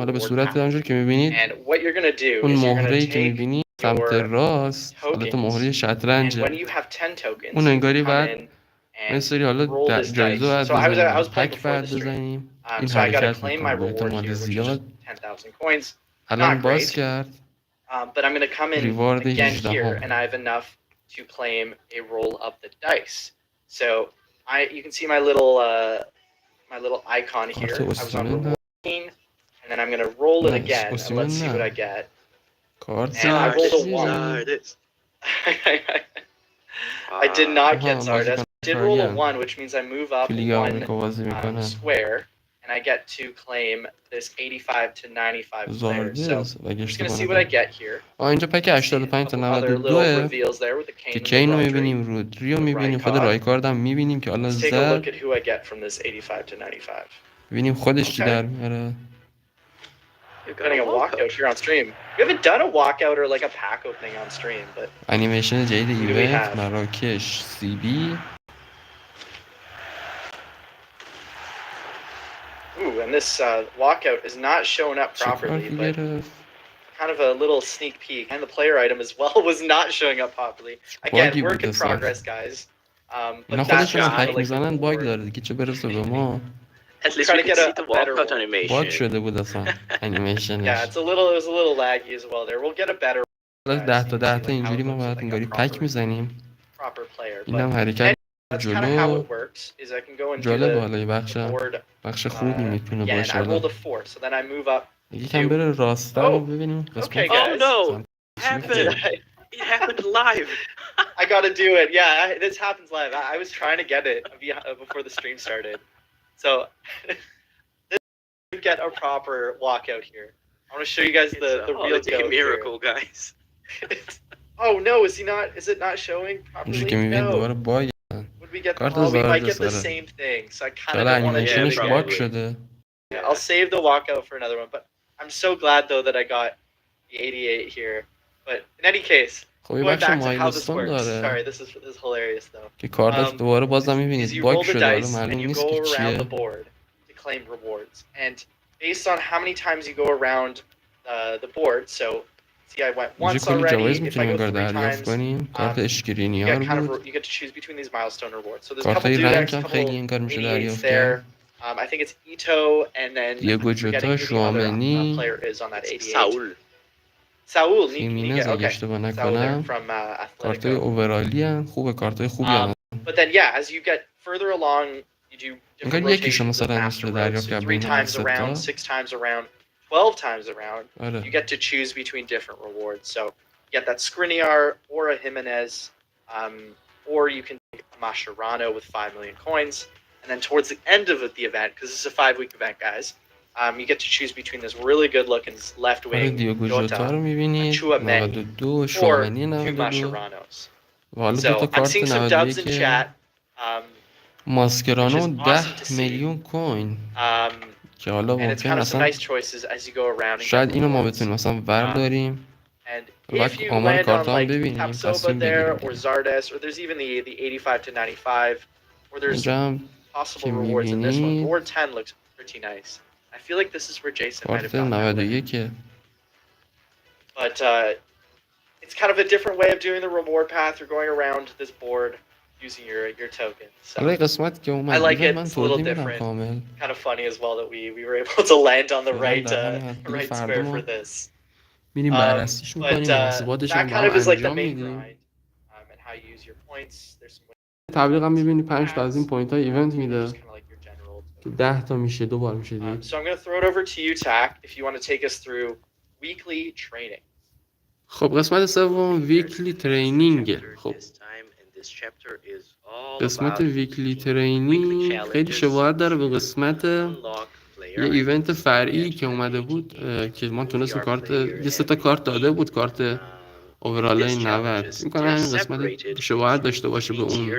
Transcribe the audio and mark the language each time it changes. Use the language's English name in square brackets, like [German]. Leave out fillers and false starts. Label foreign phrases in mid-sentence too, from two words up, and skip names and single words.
[Persian] حالا به صورت همونجور که میبینید اون مهره‌ای که میبینید سمت راست حالت مهره شطرنجه، اون انگاری بعد این سری حالا جایزه باید بزنیم، پک باید بزنیم، این حرکت میکنه به احتمال زیاد. الان باز کرد ریوارد 18 هم. [English] To claim a roll of the dice. So you can see my little icon here. I was on roll 18, and then I'm gonna roll it again. And let's see what I get. And I rolled a 1. I did not get Zardes. did roll a 1, which means I move up one square, and I get to claim this 85 to 95 player. So I'm just going to see what I get here. [Persian] اینجا پک 85 تا 92 که کین رو میبینیم، رودری رو میبینیم، خود رایکارد هم میبینیم که حالا زد. ببینیم خودش چی در میاره. [English] Getting a walkout here on stream. We haven't done a walkout or like a pack opening on stream, but [Persian] انیمیشن جدید ایونت مراکش سی بی. [English] Ooh, and this walkout is not showing up properly, but kind of a little sneak peek. And the player item as well was not showing up properly. Again, work in progress, guys. But that's just like [Persian] میزنن باگ داره دیگه چه برسه به ما. [English] At least we can see the walkout animation. [Persian] باگ شده بود اصلا انیمیشنش. [English] Yeah, it was a little laggy as well there. We'll get a better. [Persian] 10 تا اینجوری ما باید انگاری پک میزنیم. اینم حرکت جلو جالب حالا بخش خوبی میتونه باشه. یکم بره راست‌تر رو ببینیم. [English] Oh no! It happened live. I gotta do it. Yeah, this happens live. I was trying to get it before the stream started. So get a proper walkout here. I want to show you guys the real go miracle, guys. Oh no, is it not showing properly? No. Would we get we might get the same thing. So I kind of want to do it. I'll save the walkout for another one, but I'm so glad though that I got the 88 here. But in any case, going back to how this works. Sorry, this is hilarious though. [Persian] که کارت دوباره بازم می‌بینید باگ شده حالا معلوم نیست که چیه. [English] Claim rewards, and based on how many times you go around the board, so see I went once already. If I go 3 times, you get to choose between these milestone rewards. So there's a couple dudes, there. I think it's Ito, and then forgetting who the other player is on that 88. Saul. Okay. Saul from [Persian] کارتای اوورالی ان خوبه کارتای خوبی ان. [English] But then yeah, as you get further along, you do different rotations afterwards. So 3 times around, 6 times around, 12 times around, you get to choose between different rewards. So you get that Skriniar or a Jimenez, or you can take a Mascherano with 5 million coins. And then towards the end of the event, because this is a 5-week event, guys, you get to choose between this really good-looking left wing Jota, Chouameni, or 2 Mascheranos. So I'm seeing some dubs in chat. [Persian] ماسکرانو 10 میلیون کوین که حالا ممکن اصلا شاید اینو ما بتونیم مثلا برداریم و آمار کارت هم ببینیم تصمیم بگیریم. اینجا هم که میبینید کارت 91 [English] But it's kind of a different way of doing the reward path. You're going around this board using your token. So I like it. It's a little different. Kind of funny as well that we were able to land on the right square for this. [Persian] میریم بررسیش میکنیم محاسباتش هم با هم انجام میدیم. تبلیغ هم میبینی 5 تا از این پوینت های ایونت میده که 10 تا میشه 2 بار میشه دید. [English] So I'm going to throw it over to you, Tack, if you want to take us through weekly training. [Persian] خب قسمت سوم [English] weekly training. [Persian] خب قسمت [English] weekly training [Persian] خیلی شباهت داره به قسمت یه ایونت فرعی که اومده بود که ما تونستیم کارت یه 3 تا کارت داده بود کارت اوورالای 90 میکنه همین قسمت شباهت داشته باشه به اون.